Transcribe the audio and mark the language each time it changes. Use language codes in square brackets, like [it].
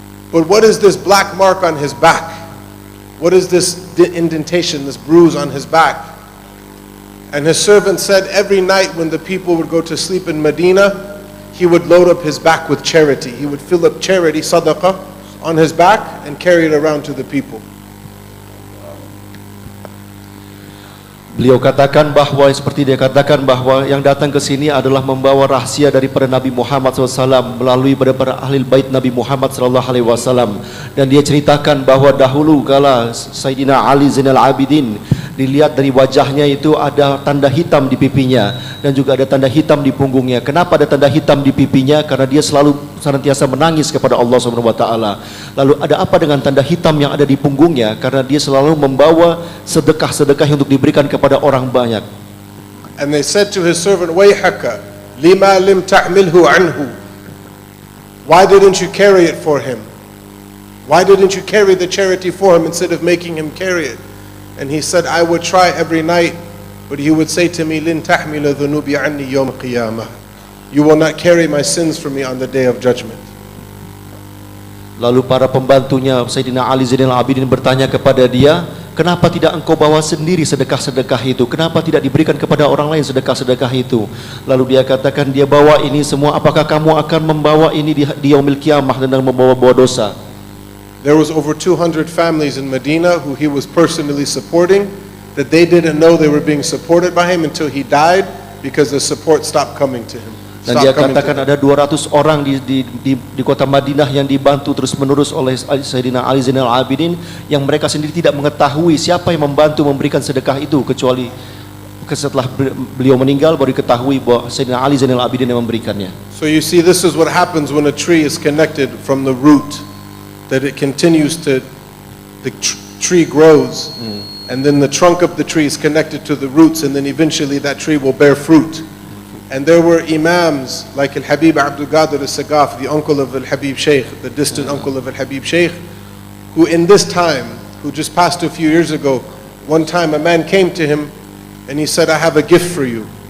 [en] But what is this black mark on his back? What is this indentation, this bruise on his back? And his servant said every night when the people would go to sleep in Medina, he would load up his back with charity. He would fill up charity, sadaqah, on his back and carry it around to the people. [id] Beliau katakan bahwa seperti dia katakan bahwa yang datang ke sini adalah membawa rahasia daripada Nabi Muhammad SAW melalui para ahli bait Nabi Muhammad SAW. Dan dia ceritakan bahwa dahulu kala Sayyidina Ali Zainal Abidin dilihat dari wajahnya itu ada tanda hitam di pipinya dan juga ada tanda hitam di punggungnya. Kenapa ada tanda hitam di pipinya? Karena dia selalu senantiasa menangis kepada Allah SWT. Lalu ada apa dengan tanda hitam yang ada di punggungnya? Karena dia selalu membawa sedekah-sedekah untuk diberikan kepada orang banyak. [en] And they said to his servant, [ar] Wayhaka, lima lim ta'milhu anhu. [en] Why didn't you carry it for him? Why didn't you carry the charity for him instead of making him carry it? And he said, I would try every night, but he would say to me, [ar] Lin tahmila dhunubi anni yawm qiyamah. [en] You will not carry my sins for me on the day of judgment. [id] Lalu para pembantunya Sayyidina Ali Zainal Abidin bertanya kepada dia, kenapa tidak engkau bawa sendiri sedekah-sedekah itu? Kenapa tidak diberikan kepada orang lain sedekah-sedekah itu? Lalu dia katakan, dia bawa ini semua, apakah kamu akan membawa ini di yaumil qiyamah dan membawa dosa? [en] There was over 200 families in Medina who he was personally supporting, that they didn't know they were being supported by him until he died, because the support stopped coming to him. [id] Dan dia katakan ada 200 orang di kota Madinah yang dibantu terus-menerus oleh Sayyidina Ali Zainal Abidin, yang mereka sendiri tidak mengetahui siapa yang membantu memberikan sedekah itu, kecuali setelah beliau meninggal baru diketahui bahwa Sayyidina Ali Zainal Abidin yang memberikannya. [en] So you see, this is what happens when a tree is connected from the root, that it continues to, the tree grows, and then the trunk of the tree is connected to the roots, and then eventually that tree will bear fruit. And there were imams like Al-Habib Abdul Qadir Al-Sagaf, the uncle of Al-Habib Sheikh, the distant uncle of Al-Habib Sheikh, who in this time, who just passed a few years ago, one time a man came to him and he said, I have a gift for you.